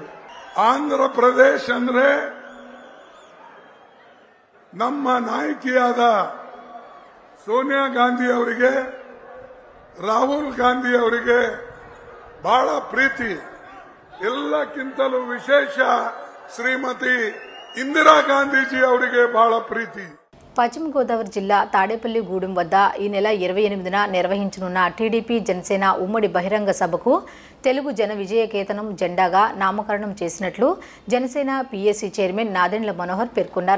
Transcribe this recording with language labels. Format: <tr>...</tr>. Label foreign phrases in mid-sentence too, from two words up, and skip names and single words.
<kn>ಆಂಧ್ರ ಪ್ರದೇಶ ಅಂದ್ರೆ ನಮ್ಮ ನಾಯಕಿಯಾದ ಸೋನಿಯಾ ಗಾಂಧಿ ಅವರಿಗೆ, ರಾಹುಲ್ ಗಾಂಧಿ ಅವರಿಗೆ ಬಹಳ ಪ್ರೀತಿ. ಎಲ್ಲಕ್ಕಿಂತಲೂ ವಿಶೇಷ ಶ್ರೀಮತಿ ఇందిరా గాంధీజీ ಅವರಿಗೆ ಬಹಳ ಪ್ರೀತಿ.</kn> <te>పశ్చిమ గోదావరి జిల్లా తాడేపల్లిగూడెం వద్ద ఈ నెల 28న నిర్వహించనున్న టీడీపీ జనసేన ఉమ్మడి బహిరంగ సభకు తెలుగు జన విజయకేతనం జెండాగా నామకరణం చేసినట్లు జనసేన పీఏసీ చైర్మన్ నాదెండ్ల మనోహర్ పేర్కొన్నారు.</te>